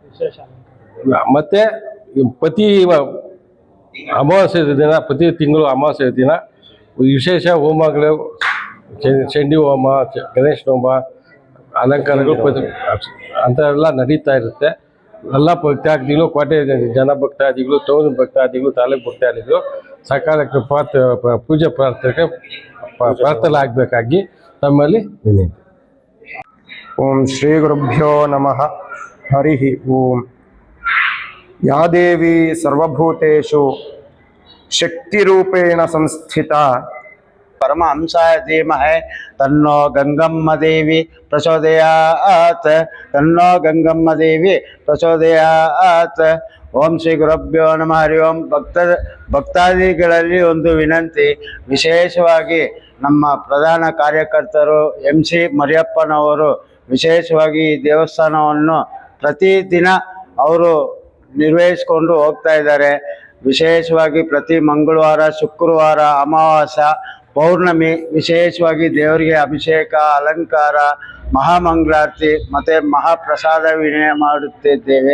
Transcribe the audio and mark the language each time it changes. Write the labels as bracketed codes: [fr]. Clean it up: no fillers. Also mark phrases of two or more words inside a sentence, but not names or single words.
[kn] ಮತ್ತು ಪ್ರತಿ ಅಮಾವಾಸ್ಯೆ ದಿನ, ಪ್ರತಿ ತಿಂಗಳು ಅಮಾವಾಸ್ಯೆ ದಿನ ವಿಶೇಷ ಹೋಮಗಳು, ಚಂಡಿ ಹೋಮ, ಗಣೇಶ ಹೋಮ, ಅಲಂಕಾರಗಳು ಅಂಥವೆಲ್ಲ ನಡೀತಾ ಇರುತ್ತೆ. ಎಲ್ಲ ಭಕ್ತಾದಿಗಳು, ಕೋಟೆ ಜನ ಭಕ್ತಾದಿಗಳು, ಟೌನ್ ಭಕ್ತಾದಿಗಳು, ತಾಲೂಕು ಭಕ್ತಾದಿಗಳು ಸಕಾಲಕ್ಕೆ ಪೂಜೆ ಪ್ರಾರ್ಥನೆ ಆಗಬೇಕಾಗಿ ತಮ್ಮಲ್ಲಿ ವಿನಂತಿ. [sa] ಓಂ ಶ್ರೀ ಗುರುಭ್ಯೋ ನಮಃ. ಹರಿ ಓಂ. ಯಾ ದೇವಿ ಸರ್ವಭೂತೇಷು ಶಕ್ತಿರೂಪೇಣ ಸಂಸ್ಥಿತಾ परमहंसाय धीमहि तन्नो गंगम्म देवी प्रचोदयात्, तन्नो गंगम्म देवी प्रचोदयात्. ओम श्री गुरुभ्यो नमः. हरि ओम. [kn] ಭಕ್ತಾದಿಗಳಲ್ಲಿ ಒಂದು ವಿನಂತಿ, ವಿಶೇಷವಾಗಿ ನಮ್ಮ ಪ್ರಧಾನ ಕಾರ್ಯಕರ್ತರು MC ಮರಿಯಪ್ಪನವರು ವಿಶೇಷವಾಗಿ ಈ ದೇವಸ್ಥಾನವನ್ನು ಪ್ರತಿದಿನ ಅವರು ನಿರ್ವಹಿಸಿಕೊಂಡು ಹೋಗ್ತಾ ಇದ್ದಾರೆ. ವಿಶೇಷವಾಗಿ ಪ್ರತಿ ಮಂಗಳವಾರ, ಶುಕ್ರವಾರ, ಅಮಾವಾಸ್ಯ, ಪೌರ್ಣಮಿ ವಿಶೇಷವಾಗಿ ದೇವರಿಗೆ ಅಭಿಷೇಕ, ಅಲಂಕಾರ, ಮಹಾಮಂಗಳಾರತಿ ಮತ್ತು ಮಹಾಪ್ರಸಾದ ವಿನಿಮಯ ಮಾಡುತ್ತಿದ್ದೇವೆ.